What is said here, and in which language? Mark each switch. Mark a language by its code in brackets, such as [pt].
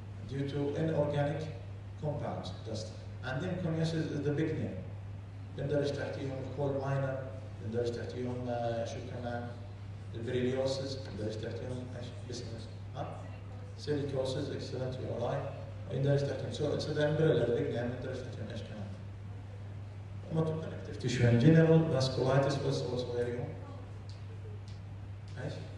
[en] Due to inorganic compounds. And pneumoconiosis is the big name. [ar] بندرج تحتيهم coal miner، بندرج تحتيهم شو كمان؟ البريليوسيس، بندرج تحتيهم ايش؟ بسمس. [en] ها؟ Silicosis, excellent, you are right. [ar] بندرج تحتيهم. [en] So it's the umbrella, the big name. [ar] بندرج تحتيهم ايش كمان؟ [en] Connective tissue in general, vasculitis was also very nice.